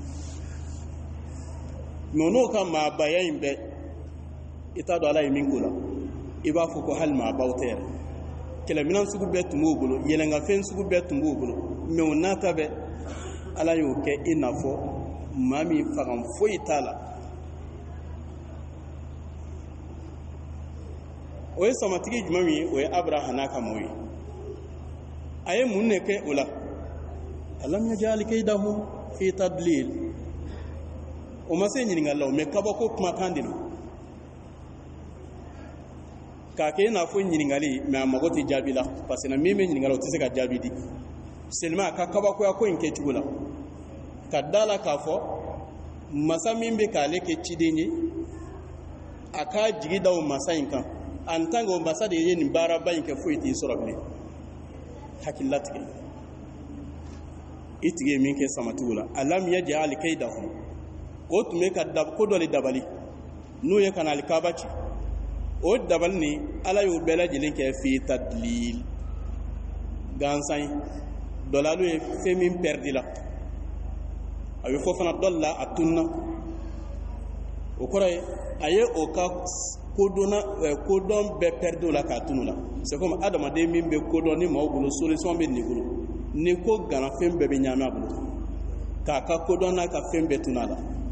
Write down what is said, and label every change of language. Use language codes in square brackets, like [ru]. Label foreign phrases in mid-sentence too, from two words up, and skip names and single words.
[bm] mais n'o ka maabaya in bɛɛ i t'a dɔn ala ye min k'o la i b'a fɔ ko hali maabaw tɛ yɛrɛ kɛlɛminɛn sugu bɛɛ tun b'o bolo yɛlɛnkafɛn sugu bɛɛ tun b'o bolo mais o n'a ta bɛɛ ala y'o kɛ i n'a fɔ maa min fagan foyi t'a la o ye samatigi jumɛn min ye o ye abraham n'a ka mɔgɔw ye a ye mun de kɛ o la [ar] ألم يجعل كيده في تضليل [bm] o ma se ɲininkali la mais kabako kumakan de don k'a kɛ i n'a fɔ ɲininkali mais a mago tɛ jaabi la [fr] parce que [bm] na min bɛ ɲininkali o tɛ se ka jaabi di seulement a ka kabakoya ko in kɛcogo la ka da la k'a fɔ masa min bɛ k'ale kɛ ciden ye a k'a jigi da o masa in kan [fr] en tant que [bm] o masa de ye nin baaraba in kɛ foyi t'i sɔrɔ bilen hakililatigɛ i tigi ye min kɛ samatigiw la [ar] ألم يجعل كيدهم [bm] o tun bɛ ka ko dɔ de dabali n'o ye ka na alikaba ci o dabali ni ala y'o bɛɛ lajɛlen kɛ [ar] في تضليل [bm] gansan ye dɔ la n'o ye fɛn min pɛridi la a bɛ fɔ fana dɔ la a tununa o kɔrɔ ye a ye o ka kodɔn bɛɛ pɛridi o la k'a tunu la [fr] c'est comme [bm] adamaden min bɛ kodɔn ni maaw bolo solution bɛ nin bolo ni ko gana fɛn bɛɛ bɛ ɲaami a bolo k'a ka kodɔn n'a ka fɛn bɛɛ tunu a la